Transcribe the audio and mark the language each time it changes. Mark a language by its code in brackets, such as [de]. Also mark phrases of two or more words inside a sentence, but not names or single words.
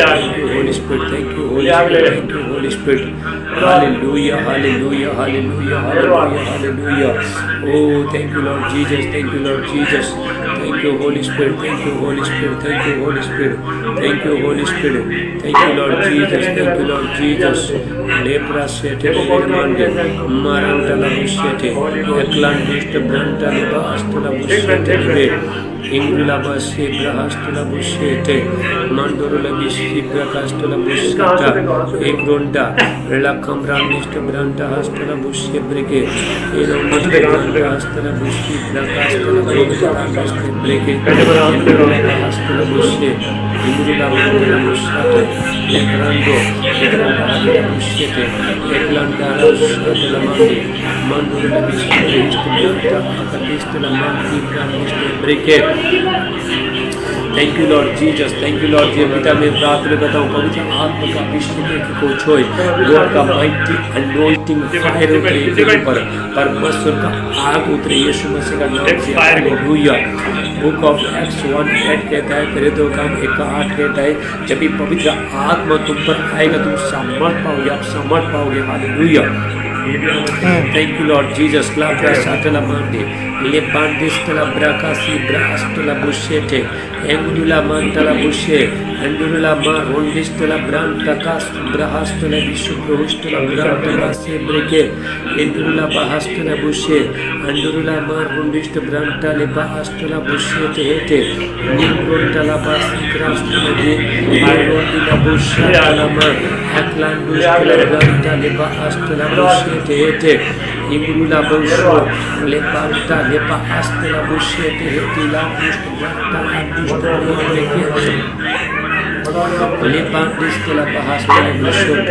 [en] Thank you, Holy Spirit. Thank you, Holy Spirit. Thank you, Holy Spirit. Hallelujah, hallelujah, hallelujah, hallelujah, hallelujah. Oh, thank you, Lord Jesus. Thank you, Lord Jesus. Thank you, Holy Spirit. Thank you, Holy Spirit. Thank you, Holy Spirit. Thank you, Holy Spirit. Thank you, Lord Jesus. Thank you, Lord Jesus. Lepra sete mande maranta la busete eklandist branta la astla busete be ingula basi brahastla busete mandorula bisi brahastla buseta ekronda lakam brandist branta astla busete breke elondist branta astla busi brahastla busete breke astla busete ingula branta busete ekrando busete eklandara astla mande mandorula bisi branta akatistla mande breke Thank you, Lord Jesus. Thank you, Lord Jesus. [hi] पिता मैं प्रार्थना करता हूँ पवित्र आत्मा का अभिषेक को छोड़ गॉड का [en] mighty anointing fire [hi] उतरे इनके ऊपर परमेश्वर का आग उतरे यीशु मसीह का नाम से हालेलुया बुक ऑफ एक्ट्स 1:8 कहता है तेरे दो काम 1:8 कहता है जब भी पवित्र आत्मा तुम पर आएगा तुम सामर्थ पाओगे आप सामर्थ पाओगे हालेलुया [en] Thank you, Lord Jesus. Labra satala mande, lepandistala brakasi brastala bushete, engula mantala bushe, endula ma rondistala branta kas brahastala vishubrohustala branta kase breke, endula bahastala bushe, endula ma rondist branta lebahastala bushete hete, nimbrondala basi brastala de, ayondila bushatala ma, aklandustala branta lebahastala bushe. Tete Imrula Busho Lepanta Lepa Astela Bushete Hetila Bushta Lepandistela bahastela bushoto.